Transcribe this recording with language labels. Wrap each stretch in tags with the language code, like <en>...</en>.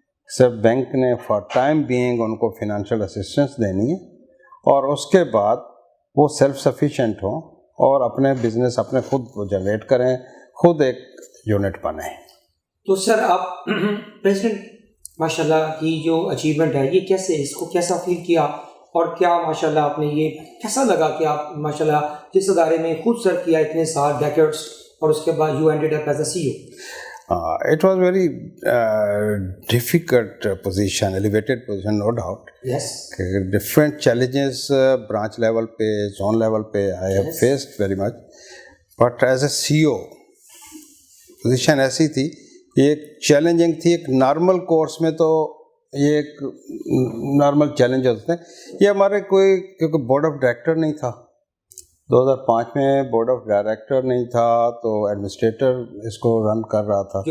<ur>صرف بینک نے for time being in کو فنانشیل اسسٹنس دینی ہے، اور اس کے بعد وہ سیلف سفیشینٹ ہوں اور اپنے بزنس اپنے خود جنریٹ کریں، خود ایک یونٹ بنیں۔ تو سر آپ پریزیڈنٹ ماشاء اللہ کی جو اچیومنٹ ہے یہ کیسے، اس کو کیسا فیل کیا، اور کیا ماشاء اللہ آپ نے یہ کیسا لگا کہ آپ ماشاء اللہ جس ادارے میں خود سرو کیا اتنے سال ڈیکیڈس، اور اس کے بعد</ur> <en>You ended up as a CEO? It was very difficult position, elevated position, no doubt. Yes. Different challenges branch level pe, zone level pe I have faced very much. But as a CEO,</en> <ur>position ایسی تھی، یہ ایک challenging تھی، ایک normal course میں تو یہ ایک نارمل چیلنج ہوتے ہیں، یہ ہمارے کوئی کیونکہ بورڈ آف ڈائریکٹر نہیں تھا، 2005 میں بورڈ آف ڈائریکٹر نہیں تھا، تو ایڈمنسٹریٹر اس کو رن کر رہا تھا،</ur>